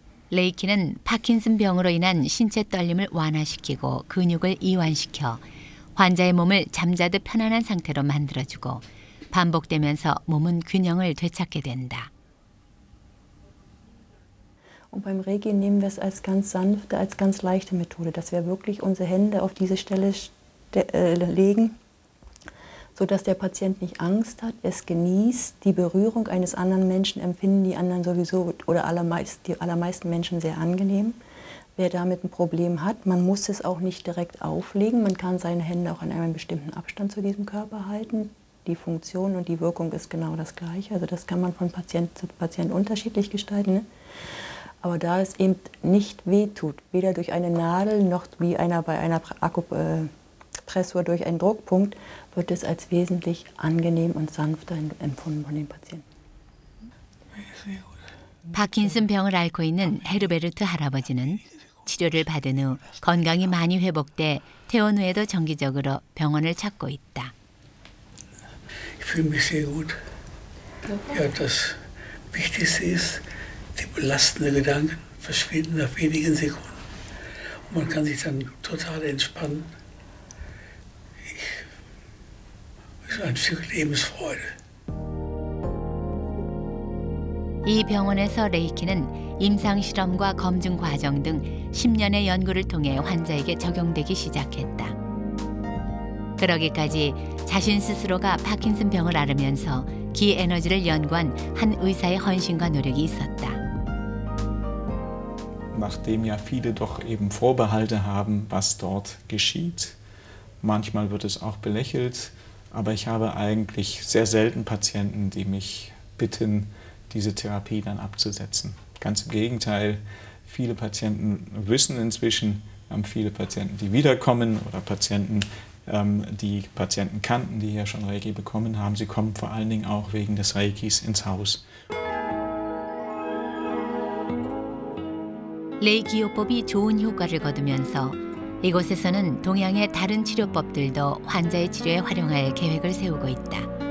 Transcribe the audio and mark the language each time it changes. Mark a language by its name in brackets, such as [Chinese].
[Korean] 레이키는 파킨슨 병으로 인한 신체 떨림을 완화시키고 근육을 이완시켜 환자의 몸을 잠자듯 편안한 상태로 만들어주고 반복되면서 몸은 균형을 되찾게 된다. [German] Und beim Reiki nehmen wir es als ganz sanfte, als ganz leichte Methode, dass wir wirklich unsere Hände auf diese Stelle legen, sodass der Patient nicht Angst hat, es genießt, die Berührung eines anderen Menschen empfinden die anderen sowieso oder die allermeisten Menschen sehr angenehm. Wer damit ein Problem hat, man muss es auch nicht direkt auflegen, man kann seine Hände auch an einem bestimmten Abstand zu diesem Körper halten. Die Funktion und die Wirkung ist genau das Gleiche, also das kann man von Patient zu Patient unterschiedlich gestalten. Ne? Aber da es eben nicht wehtut, weder durch eine Nadel noch wie bei einer Akupressur durch einen Druckpunkt, wird es als wesentlich angenehm und sanfter empfunden von den Patienten. [Korean] 파킨슨 병을 앓고 있는 헤르베르트 할아버지는 치료를 받은 후 건강이 많이 회복돼 퇴원 후에도 정기적으로 병원을 찾고 있다. [German] Ich fühle mich sehr gut. Ja, das Wichtigste ist, die belastenden Gedanken verschwinden nach wenigen Sekunden. Und man kann sich dann total entspannen. Es ist ein Stück Lebensfreude. [Korean] 이 병원에서 레이키는 임상실험과 검증 과정 등 10년의 연구를 통해 환자에게 적용되기 시작했다. 그러기까지 자신 스스로가 파킨슨 병을 앓으면서 기에너지를 연구한 한 의사의 헌신과 노력이 있었다. [German] Nachdem ja viele doch eben Vorbehalte haben, was dort geschieht. Manchmal wird es auch belächelt, aber ich habe eigentlich sehr selten Patienten, die mich bitten, diese Therapie dann abzusetzen. Ganz im Gegenteil, viele Patienten wissen inzwischen, viele Patienten, die wiederkommen oder Patienten, die Patienten kannten, die ja schon Reiki bekommen haben, sie kommen vor allen Dingen auch wegen des Reikis ins Haus. [Korean] 레이키요법이 좋은 효과를 거두면서 이곳에서는 동양의 다른 치료법들도 환자의 치료에 활용할 계획을 세우고 있다.